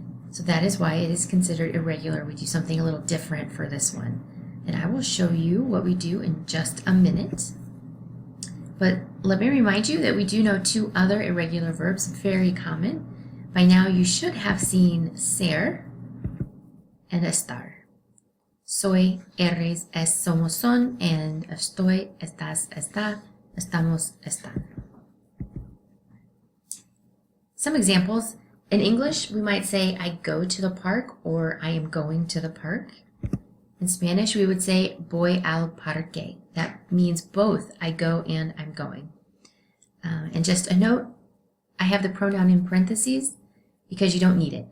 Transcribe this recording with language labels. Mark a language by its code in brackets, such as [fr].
[en] So that is why it is considered irregular. We do something a little different for this one. And I will show you what we do in just a minute. But let me remind you that we do know two other irregular verbs, very common. By now you should have seen ser and estar. [es] Soy, eres, es, somos, son, and estoy, estás, está, estamos, están. [en] Some examples. In English, we might say, I go to the park, or I am going to the park. In Spanish, we would say, [es] voy al parque. [en] That means both I go and I'm going. And just a note, I have the pronoun in parentheses because you don't need it.